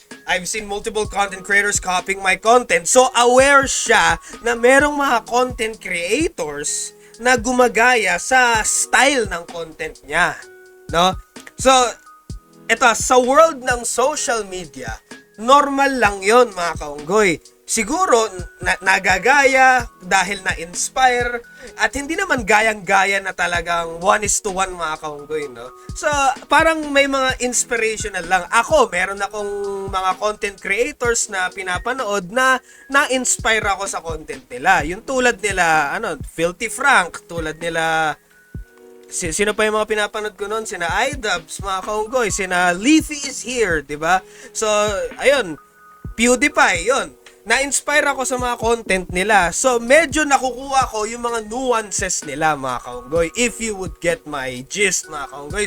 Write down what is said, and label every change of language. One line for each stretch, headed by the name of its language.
English: I've seen multiple content creators copying my content.
Filipino: So, aware siya na merong mga content creators na gumagaya sa style ng content niya, no? So, eto, sa world ng social media, normal lang yon mga kaunggoy. Siguro, nagagaya dahil na-inspire at hindi naman gayang-gaya na talagang 1:1 mga kaunggoy, no? So, parang may mga inspirational lang. Ako, meron akong mga content creators na pinapanood na na-inspire ako sa content nila. Yung tulad nila, Filthy Frank, tulad nila, sino pa yung mga pinapanood ko noon? Sina iDubbbz, mga kaunggoy. Sina Leafy is here, di ba? So, ayun. PewDiePie, yun. Na-inspire ako sa mga content nila. So, medyo nakukuha ko yung mga nuances nila, mga kaunggoy.
English: If you would get my gist, mga kaunggoy.